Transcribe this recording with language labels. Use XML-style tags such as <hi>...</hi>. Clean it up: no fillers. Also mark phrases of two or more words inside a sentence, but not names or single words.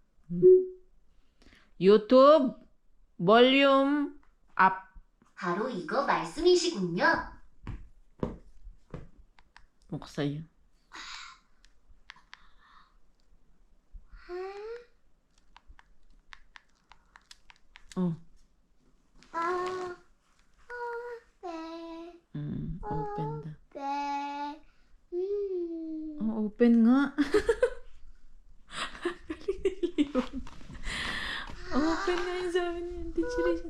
<ko>유튜브 볼륨 업. 바로 이거 말씀이시군요. 목소리. 어.</ko> <tl>Open daw. Oh, open nga. Open nga yung sabi niya. Teacher Rachel.</tl>